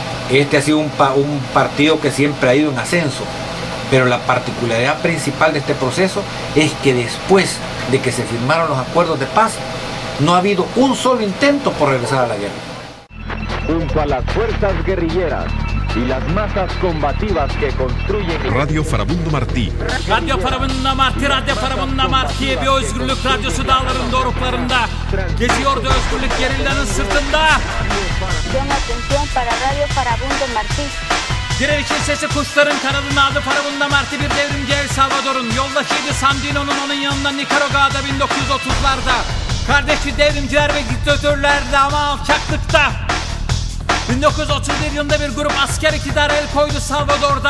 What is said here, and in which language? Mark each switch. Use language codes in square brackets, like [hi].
[es] Este ha sido un partido que siempre ha ido en ascenso, pero la particularidad principal de este proceso es que después de que se firmaron los acuerdos de paz, no ha habido un solo intento por regresar a la guerra. Junto a las fuerzas guerrilleras y las masas combativas que construyen... Radio Farabundo Martí. [tr] Radyo Farabundo Martí, Radyo Farabundo Martí bir özgürlük radyosu dağların doruklarında. Geziyordu özgürlük gerillerinin sırtında. [es] Atención para Radio Farabundo Martí. [tr] Direnişin sesi kuşların kanadının adı Farabundo Martí, bir devrimci El Salvador'un yoldaşıydı Sandino'nun, onun yanında Nikaragüa'da 1930'larda. Kardeşi devrimciler ve diktatörlerdi ama alçaklıkta. 1931 yılında bir grup asker iktidara el koydu Salvador'da.